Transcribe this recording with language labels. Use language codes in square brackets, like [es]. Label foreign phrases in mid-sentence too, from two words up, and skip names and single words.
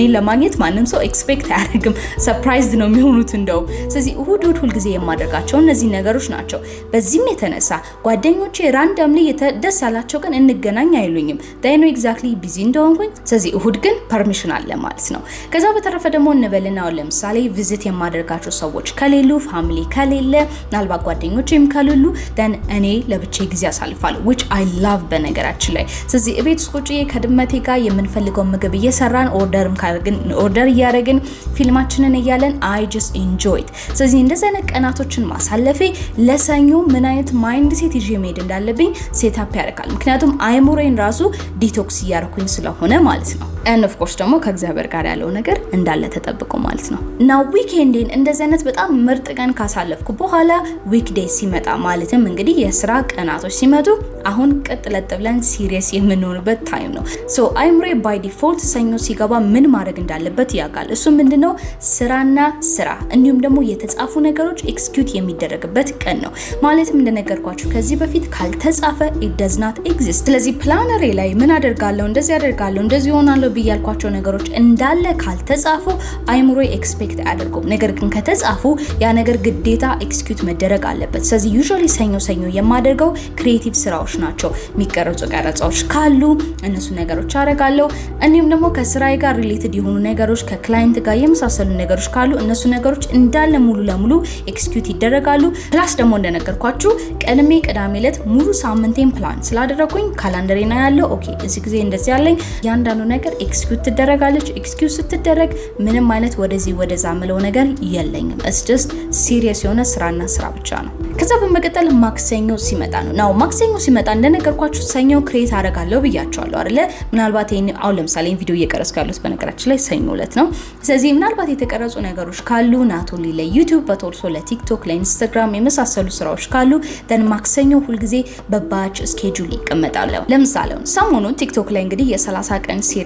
[am] ለማግኘት ማንም ሰው ኤክስፔክት አያደርግም። ሰርፕራይዝ ነው የሚሆኑት እንደው። ስለዚህ እሁድ ሁሉ ጊዜ የማደርጋቸው እነዚህ ነገሮች ናቸው። በዚህም የተነሳ ጓደኞቼ ራንደምሊ ደስ ያላቸው ቀን እንገናኝ አይሉኝም። ዳይኖ [en] exactly busy [am] እንደሆንኩኝ። ስለዚህ እሁድ ግን ፐርሚሽን አለ ማለት ነው። ከዛ በተረፈ ደግሞ እንበልና ለምሳሌ ቪዚት የማደርጋቸው ሰዎች ከሌሉ፣ ፋሚሊ ከሌለ፣ ምናልባት ጓደኞቼም ከሌሉ ደን እኔ ለብቻዬ ጊዜ አሳልፋለሁ [en] which I love [am] በነገራችን ላይ። ስለዚህ እቤት ውስጥ ቁጭዬ ከድመቴ ጋር የምንፈልገው ምግብ እየሰራን ኦርደር እያደረግን ፊልማችንን እያለን [en] I just enjoy it። [am] ስለዚህ እንደዚህ አይነት ቀናቶችን ማሳለፌ ለሰኞ ምን አይነት ማይንድ ሴት ይዤ መሄድ እንዳለብኝ ሴታፕ ያደርጋል። ምክንያቱም አይሙሬን ራሱ ዲቶክስ እያደረኩኝ ስለሆነ ማለት ነው። [en] and of course [am] ደግሞ ከእግዚአብሔር ጋር ያለው ነገር እንዳለ ተጠብቆ ማለት ነው። እና ዊኬንዴን እንደዚህ አይነት በጣም ምርጥ ቀን ካሳለፍኩ በኋላ ዊክዴይ ሲመጣ ማለትም እንግዲህ የስራ ቀናቶች ሲመጡ አሁን ቀጥለጥ ብለን ሲሪየስ የምንሆንበት ታይም ነው። ሶ አይሙሬ [en] by default [am] ሰኞ ሲገባ ምን ማድረግ እንዳለበት ያውቃል። እሱ ምንድነው ስራና ስራ እንዲሁም ደግሞ የተጻፉ ነገሮች ኤክስኪዩት የሚደረግበት ቀን ነው። ማለትም እንደነገርኳችሁ ከዚህ በፊት ካልተጻፈ [en] it does not exist። [am] ስለዚህ ፕላነሬ ላይ ምን አደርጋለሁ፣ እንደዚህ አደርጋለሁ፣ እንደዚህ ሆናለሁ ብያልኳቸው ነገሮች እንዳለ ካልተጻፉ አይሙሮ ኤክስፔክት አያደርጉም። ነገር ግን ከተጻፉ ያ ነገር ግዴታ ኤክስኪዩት መደረግ አለበት። ስለዚህ ዩዥዋሊ ሰኞ የማደርገው ክሪኤቲቭ ስራዎች ናቸው። የሚቀረጹ ቀረጻዎች ካሉ እነሱ ነገሮች አደርጋለሁ። እንዲሁም ደግሞ ከስራዬ ጋር ሪሌትድ የሆኑ ነገሮች ከክላይንት ጋር የመሳሰሉ ነገሮች ካሉ እነሱ ነገሮች እንዳለ ሙሉ ለሙሉ ኤክስኪዩት ይደረጋሉ። ፕላስ ደግሞ እንደነገርኳችሁ ቀድሜ ቅዳሜ ዕለት ሙሉ ሳምንቴን ፕላን ስላደረኩኝ ካላንደሬና ያለው ኦኬ እዚህ ጊዜ እንደዚህ ያለኝ ያንዳንዱ ነገር ኤክስኪዩት ትደረጋለች። ኤክስኪዩት ስትደረግ ምንም አይነት ወደዚህ ወደዛ ምለው ነገር የለኝም። [en] it's just [am] ሲሪየስ የሆነ ስራና ስራ ብቻ ነው። ከዛ በመቀጠል ማክሰኞ ሲመጣ ነው። ናው ማክሰኞ ሲመጣ እንደነገርኳችሁ ሰኞ ክሬት አደርጋለሁ ብያቸዋለሁ አይደለ? ምናልባት ይሄን አሁን ለምሳሌ ቪዲዮ እየቀረጽኩ ያለሁት በነገራችን ላይ ሰኞ ዕለት ነው። ስለዚህ ምናልባት የተቀረጹ ነገሮች ካሉ ናቶሊ ለዩቲዩብ በቶርሶ ለቲክቶክ ለኢንስታግራም የመሳሰሉ ስራዎች ካሉ ደን ማክሰኞ ሁልጊዜ በባች ስኬጁል ይቀመጣል። ለምሳሌ ሰሞኑን ቲክቶክ ላይ እንግዲህ የ30 ቀን ሲሪየስ